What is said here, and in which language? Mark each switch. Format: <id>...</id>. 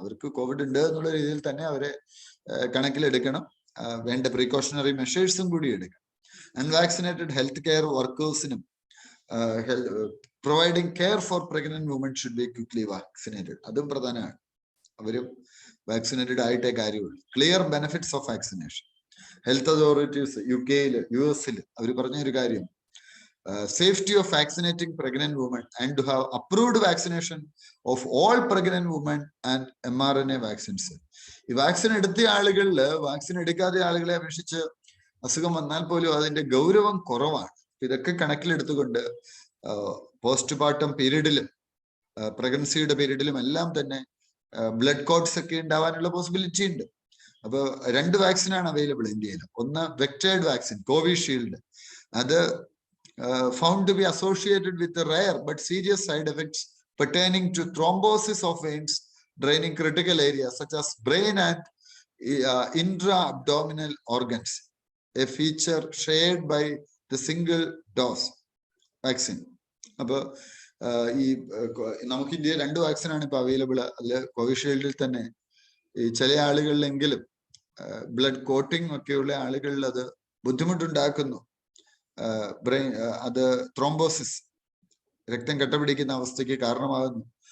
<ml>അവർക്ക് കോവിഡ് ഉണ്ട് എന്നുള്ള രീതിയിൽ തന്നെ അവരെ കണക്കിലെടുക്കണം. വേണ്ട പ്രീകോഷണറി മെഷേഴ്സും കൂടി എടുക്കണം.</ml> <en>Unvaccinated health care വർക്കേഴ്സിനും providing care for pregnant women should be quickly vaccinated.</en> <ml>അതും പ്രധാനമാണ്. അവരും വാക്സിനേറ്റഡ് ആയിട്ടേ കാര്യമുള്ളൂ.</ml> <en>Clear benefits of vaccination.</en> <ml>Health authorities UK-ൽ US-ൽ അവർ പറഞ്ഞ ഒരു കാര്യം,</ml> <en>safety of vaccinating pregnant women and to have approved vaccination of all pregnant women and mRNA vaccines.</en> <ml>ഈ vaccine എടുത്ത ആളുകളിൽ വാക്സിൻ എടുക്കാത്ത ആളുകളെ അപേക്ഷിച്ച് അസുഖം വന്നാൽ പോലും അതിന്റെ ഗൗരവം കുറവാണ്. ഇതൊക്കെ കണക്കിലെടുത്തുകൊണ്ട് പോസ്റ്റ്മോർട്ടം പീരീഡിലും പ്രഗ്നൻസിയുടെ പീരീഡിലും എല്ലാം തന്നെ ബ്ലഡ് കോട്ട്സ് ഒക്കെ ഉണ്ടാവാനുള്ള പോസിബിലിറ്റി ഉണ്ട്. അപ്പൊ 2 വാക്സിനാണ് അവൈലബിൾ ഇന്ത്യയിൽ. ഒന്ന് വെക്ടേർഡ് വാക്സിൻ കോവിഷീൽഡ്.</ml> <en>അത് found to be associated with the rare but serious side effects pertaining to thrombosis of veins draining critical areas such as brain and intra-abdominal organs, a feature shared by the single dose vaccine.</en> <ml>അപ്പൊ ഈ നമുക്ക് ഇന്ത്യയിൽ 2 വാക്സിനാണ് ഇപ്പൊ available. അതിൽ കോവിഷീൽഡിൽ തന്നെ ഈ ചില ആളുകളിലെങ്കിലും ബ്ലഡ് കോട്ടിംഗ് ഒക്കെയുള്ള ആളുകളിൽ അത് ബുദ്ധിമുട്ടുണ്ടാക്കുന്നു. ബ്രെയിൻ അത് ത്രോംബോസിസ്, രക്തം കട്ടപിടിക്കുന്ന അവസ്ഥയ്ക്ക് കാരണമാകുന്നു.</ml>